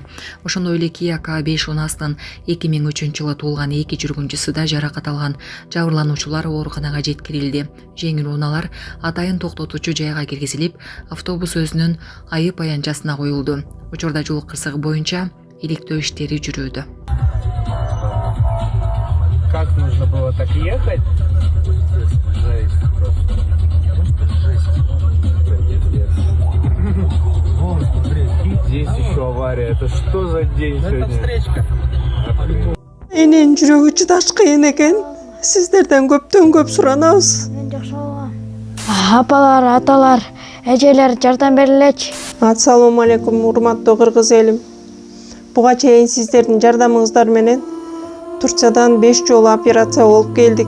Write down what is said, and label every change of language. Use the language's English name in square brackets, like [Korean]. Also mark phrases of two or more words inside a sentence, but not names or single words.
[Kyrgyz] Ошондой эле Kia K5 унасынын 2003-жылы туулган 2 жүргүнчүсү да жаракат алган. Жабырлануучулар ооруканага жеткирилди. Жеңил унаалар атайын токтотуучу жайга киргизилип, автобус өзүнүн айып аянтчасына коюлду. Учурда жол кырсыгы боюнча иликтөө иштери жүрүүдө. [Russian] Как нужно было так ехать? Жесть просто. Здесь еще авария. Это что за день сегодня? Встречка. [Kyrgyz] Эненин жүрөгү чыдаш кыйын экен. Сиздерден көптөн көп суранабыз. Апалар, аталар, эжелер жардам берилечи. [Arabic] السلام عليكم, [Kyrgyz] урматтуу кыргыз элим. Буга чейин сиздердин жардамыңыздар менен Турциядан 5 жолу операция болуп келдик.